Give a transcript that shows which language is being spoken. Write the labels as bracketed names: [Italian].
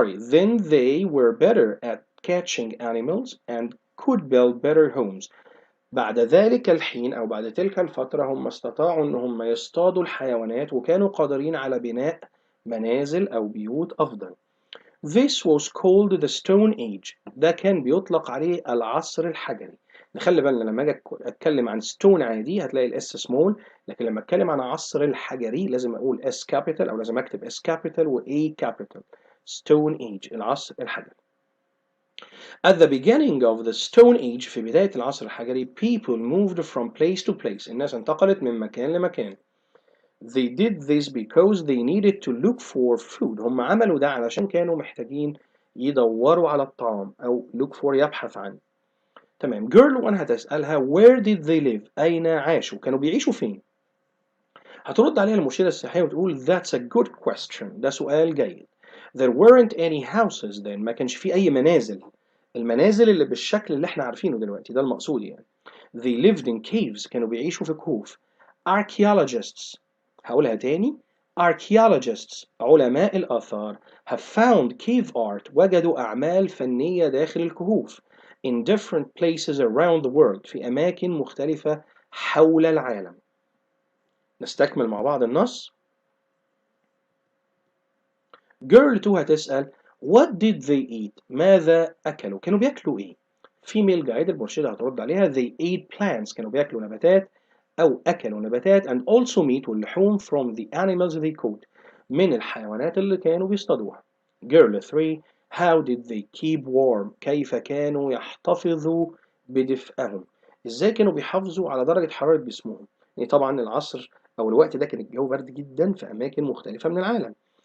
[English] Then they were better at catching animals and could build better homes. [Arabic] بعد ذلك الحين أو بعد تلك الفترة هم استطاعوا أن هم يصطادوا الحيوانات وكانوا قادرين على بناء منازل أو بيوت أفضل. [English] This was called the Stone Age. [Arabic] ده كان بيطلق عليه العصر الحجري. نخلي بالنا لما اجي اتكلم عن stone عادي هتلاقي الاس سمول، لكن لما اتكلم عن عصر الحجري لازم اقول اس كابيتال او لازم اكتب اس كابيتال و A كابيتال. Stone Age العصر الحجري. [English] At the beginning of the Stone Age [Arabic] في بداية العصر الحجري [English] people moved from place to place. [Arabic] الناس انتقلت من مكان لمكان. [English] They did this because they needed to look for food. [Arabic] هم عملوا ده علشان كانوا محتاجين يدوروا على الطعام أو [English] look for [Arabic] يبحث عن. تمام. girl 1 هتسألها [English] where did they live؟ [Arabic] أين عاشوا؟ كانوا بيعيشوا فين؟ هترد عليها المرشدة السياحية وتقول [English] that's a good question. [Arabic] ده سؤال جيد. [English] There weren't any houses then. [Arabic] ما كانش في أي منازل. المنازل اللي بالشكل اللي احنا عارفينه دلوقتي ده المقصود يعني. [English] They lived in caves. [Arabic] كانوا بيعيشوا في كهوف. Archaeologists. هقولها تاني. [English] Archaeologists علماء الآثار have found cave art. [Arabic] وجدوا أعمال فنية داخل الكهوف [English] in different places around the world. [Arabic] في أماكن مختلفة حول العالم. نستكمل مع بعض النص. Girl 2 هتسأل [English] What did they eat؟ [Arabic] ماذا أكلوا؟ كانوا بياكلوا إيه؟ Female guide المرشدة هترد عليها [English] They ate plants. [Arabic] كانوا بياكلوا نباتات أو أكلوا نباتات [English] and also meat [Arabic] واللحوم [English] from the animals they caught. [Arabic] من الحيوانات اللي كانوا بيصطادوها. Girl 3 [English] How did they keep warm؟ [Arabic] كيف كانوا يحتفظوا بدفئهم؟ إزاي كانوا بيحافظوا على درجة حرارة جسمهم؟ يعني طبعا العصر أو الوقت ده كان الجو برد جدا في أماكن مختلفة من العالم.